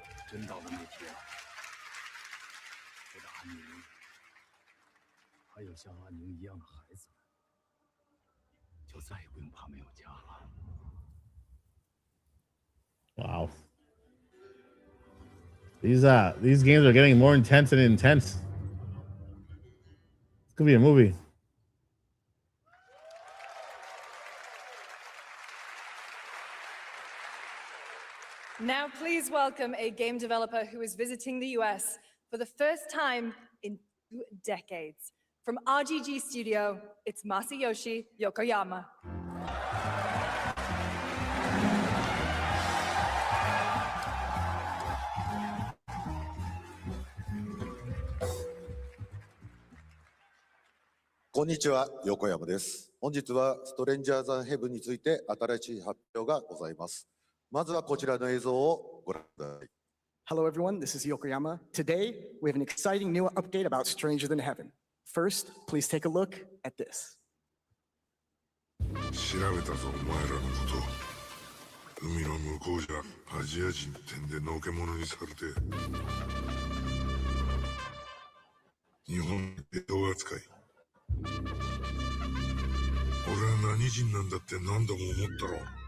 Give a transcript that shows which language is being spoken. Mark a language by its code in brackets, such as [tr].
[zh] 真到了那天，我的安宁，还有像安宁一样的孩子们，就再也不用怕没有家了。 [en] Wow. These games are getting more intense and intense. It's gonna be a movie. Now, please welcome a game developer who is visiting the US for the first time in 2 decades. From RGG Studio, it's Masayoshi Yokoyama. [ja] Konnichiwa, Yokoyama です。本日はストレンジャーズ・ヘブンについて新しい発表がございます。まずはこちらの映像をご覧ください。 [en] Hello everyone, this is Yokoyama. Today, we have an exciting new update about Stranger Than Heaven. First, please take a look at this. [ja] 調べたぞ、お前らのこと。海の向こうじゃアジア人ってんでのけ者にされて。日本で人扱い。俺は何人なんだって何度も思ったろ。